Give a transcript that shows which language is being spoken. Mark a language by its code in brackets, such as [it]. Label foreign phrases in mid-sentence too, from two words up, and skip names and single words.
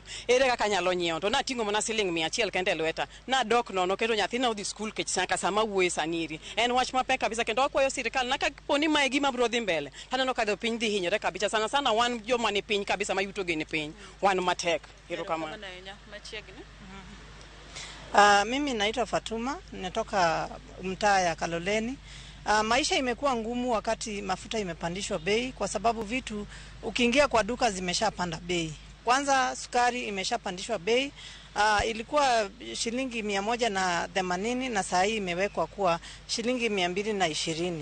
[luo] Ere kaka nyalo nyiewo to na tingo mana siling 100 kende lweta na dok nono keto nyathina udhi skul kech saka sama wuoye saniri en wach mapek kabisa kendo akwayo sirikal na ka poni mae gima bro dhi mbele taneno ka piny dhi hinyore kabisa sana wan joma ni piny kabisa ma yuto gene piny wan matek. Erokamano. [sw] Mimi naitwa Fatuma, natoka mtaa ya Kaloleni. Maisha imekuwa ngumu wakati mafuta imepandishwa bei kwa sababu vitu ukiingia kwa duka zimeshapanda bei. Kwanza sukari imeshapandishwa bei, ilikuwa shilingi 180 na saa hii imewekwa kuwa shilingi 220.